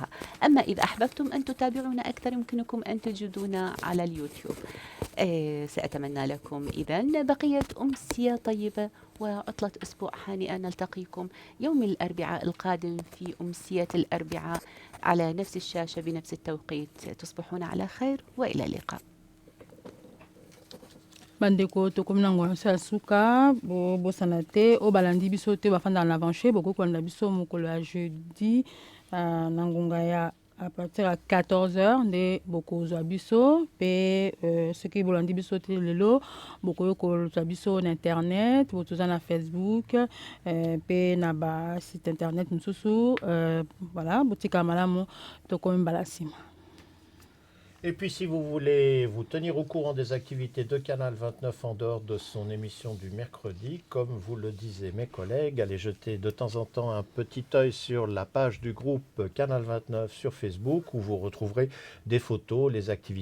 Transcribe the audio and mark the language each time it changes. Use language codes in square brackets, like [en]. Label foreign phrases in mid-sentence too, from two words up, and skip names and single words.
[ar] أما إذا أحببتم أن تتابعونا أكثر يمكنكم أن تجدونا على اليوتيوب. سأتمنى لكم إذن بقية أمسية طيبة وعطلة أسبوع هانئة. نلتقيكم يوم الأربعاء القادم في أمسية الأربعاء على نفس الشاشة بنفس التوقيت. تصبحون على خير وإلى اللقاء. [ln] bandeko tokomi na ngwana so ya suka bosana te oyo balandi biso te bafanda na Avanché bokokolanda biso mokolo ya jeudi na ngonga ya [fr] à partir à 14h [ln] nde bokozwa biso pe soki bolandi biso te lelo bokoyo kozwa biso na internet botoza na Facebook pe na ba [fr] site internet [ln] mosusu voilà botika malamu tokomi mbala nsima. [fr] Et puis si vous voulez vous tenir au courant des activités de Canal 29 en dehors de son émission du mercredi, comme vous le disaient mes collègues, allez jeter de temps en temps un petit œil sur la page du groupe Canal 29 sur Facebook où vous retrouverez des photos, les activités.